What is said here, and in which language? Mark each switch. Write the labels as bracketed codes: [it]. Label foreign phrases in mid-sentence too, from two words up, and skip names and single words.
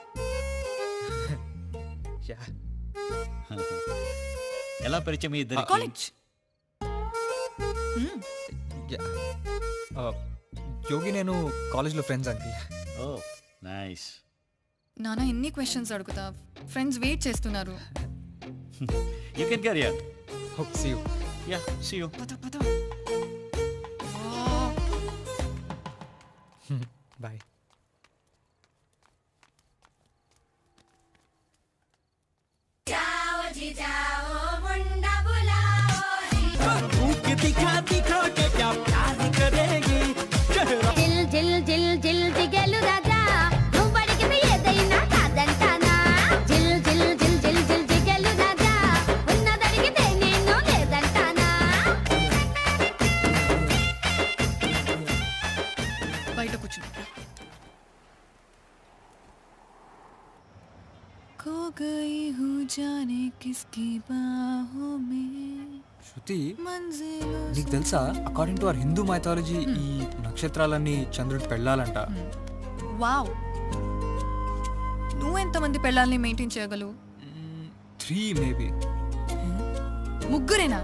[te] ఎలా పరిచయం మీ ఇద్దరికి? కాలేజ్. యోగి నేను కాలేజ్లో ఫ్రెండ్స్ అంకిల్. [en] Oh nice. [te] నాన్న ఎన్ని క్వశ్చన్స్ అడుగుతా, ఫ్రెండ్స్ వెయిట్ చేస్తున్నారు. [en] You can carry on. Hope see you. Ya, see you. [te] పద పద. బాయ్. జిల్ జిల్ జిల్ జిల్ జిగలు రాజా నువ్వు అడిగితే ఏదైనా కాదంటానా జిల్ జిల్ జిల్ జిల్ జిల్ జిగలు రాజా ఉన్నదడిగితే నేను లేదంటానా బయట కూర్చుని. [hi] खो गई हूँ जाने किसकी बाहों में. [te] శృతి, నీకు తెలుసా [en] according to our Hindu mythology [te] ఈ నక్షత్రాలన్నీ చంద్రుడికి పెళ్ళాలంట. వావ్, నువ్వెంతమంది పెళ్ళాలని మెయింటైన్ చేయగలవు? 3 మేబీ. ముగ్గురేనా?